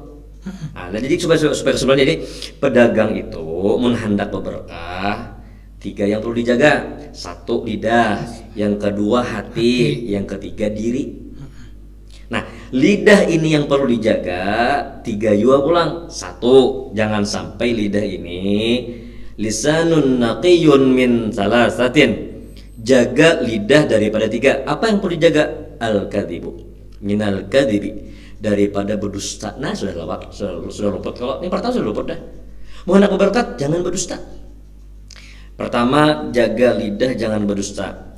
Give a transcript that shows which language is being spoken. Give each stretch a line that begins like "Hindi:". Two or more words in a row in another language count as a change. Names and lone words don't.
Indonesian: Nah, jadi supaya kesimpulannya, jadi pedagang itu menghendak berberkah, tiga yang perlu dijaga. Satu, lidah. Yang kedua, hati. Yang ketiga, diri. Nah, lidah ini yang perlu dijaga, tiga juga pulang. Satu, jangan sampai lidah ini
Arabic: لسان نقي من ثلاثة.
Indonesian: Jaga lidah daripada tiga. Apa yang perlu dijaga?
Arabic: الكذب من الكذب,
Indonesian: daripada berdusta. Nah, sudah lewat, sudah luput. Kalau ini pertama sudah luput dah. Menghendak berkat, jangan berdusta. Pertama, jaga lidah, jangan berdusta.